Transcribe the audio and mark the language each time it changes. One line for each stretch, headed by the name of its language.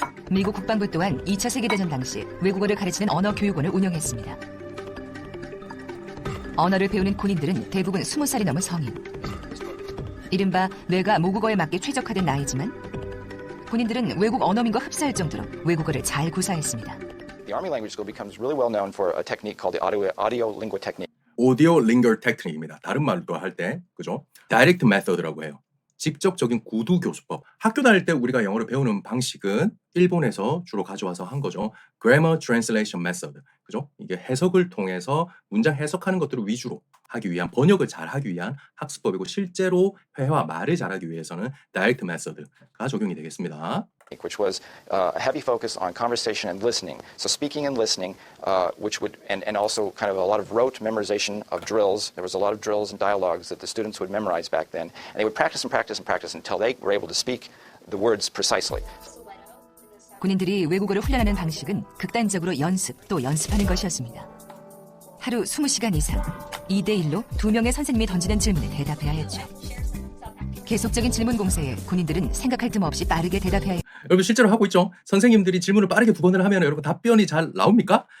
Korean: 미국 국방부 또한 2차 세계대전 당시 외국어를 가르치는 언어교육원을 운영했습니다. 언어를 배우는 군인들은 대부분 20살이 넘은 성인. 이른바 뇌가 모국어에 맞게 최적화된 나이지만 군인들은 외국 언어민과 흡사할 정도로 외국어를 잘 구사했습니다.
English: The Army Language School becomes really well known for a technique called the audio lingual technique.
Korean: 오디오 링거 테크닉입니다. 다른 말로 할 때, 그죠? 다이렉트 메서드라고 해요. 직접적인 구두 교수법. 학교 다닐 때 우리가 영어를 배우는 방식은 일본에서 주로 가져와서 한 거죠.
English: Grammar Translation Method. 그죠?
Korean: 이게 해석을 통해서 문장 해석하는 것들을 위주로 하기 위한 번역을 잘 하기 위한 학습법이고 실제로 회화 말을 잘하기 위해서는 다이렉트 메서드가 적용이 되겠습니다.
English: Which was a heavy focus on conversation and listening. So speaking and listening, which would, and also kind of a lot of rote memorization of drills. There was a lot of drills and dialogues that the students would memorize back then. And they would practice and practice and practice until they were able to speak the words precisely.
Korean: 군인들이 외국어를 훈련하는 방식은 극단적으로 연습 또 연습하는 것이었습니다. 하루 20시간 이상 2대1로 2명의 선생님이 던지는 질문에 대답해야 했죠. 계속적인 질문 공세에 군인들은 생각할 틈 없이 빠르게 대답해야 했죠. 여러분 실제로 하고 있죠? 선생님들이 질문을 빠르게 2번을 하면 여러분 답변이 잘 나옵니까?